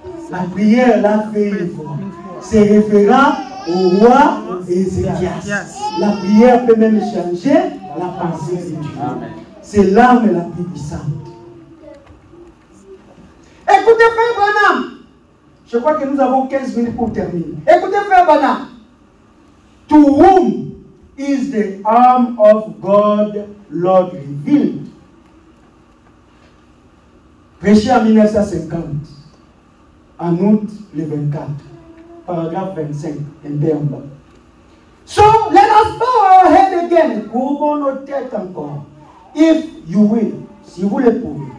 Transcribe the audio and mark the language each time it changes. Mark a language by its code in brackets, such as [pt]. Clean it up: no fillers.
[fr] La prière l'a fait une fois. C'est référent au roi Ézéchias. La prière peut même changer la pensée de Dieu. C'est l'arme la plus puissante. Écoutez, frère Branham. Je crois que nous avons 15 minutes pour terminer. Écoutez, frère Branham. [en] To whom is the arm of God, Lord, revealed? [fr] Prêché en 1950, en août le 24, paragraphe 25, un peu en bas. [en] So, let us bow our head again. [fr] Courbons nos têtes encore. [en] If you will, [fr] si vous le pouvez.